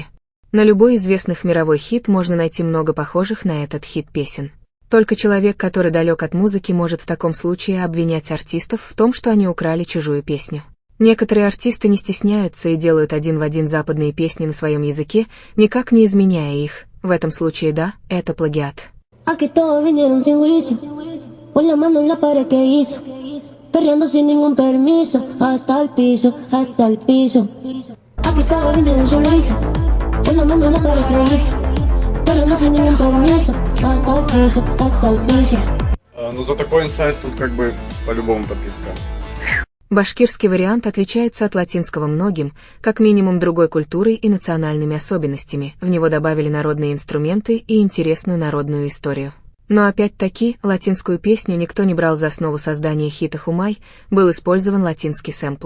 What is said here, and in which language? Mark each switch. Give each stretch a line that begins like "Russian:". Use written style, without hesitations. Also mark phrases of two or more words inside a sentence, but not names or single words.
Russian: На любой известных мировой хит можно найти много похожих на этот хит песен. Только человек, который далек от музыки, может в таком случае обвинять артистов в том, что они украли чужую песню. Некоторые артисты не стесняются и делают один в один западные песни на своем языке, никак не изменяя их. В этом случае да, это плагиат.
Spanish: Aquí todos vinieron sin juicio, pon la mano en la pared que hizo. perreando sin ningún permiso, hasta el piso, hasta el piso. Aquí todo viene en su juicio, por la mano la pared que hizo, perreando sin ningún permiso, hasta el piso, hasta el piso.
Russian: Ну за такой инсайт тут как бы по-любому подписка. Башкирский вариант отличается от латинского многим, как минимум другой культурой и национальными особенностями, в него добавили народные инструменты и интересную народную историю. Но опять-таки, латинскую песню никто не брал за основу создания хита «Хумай», был использован латинский сэмпл.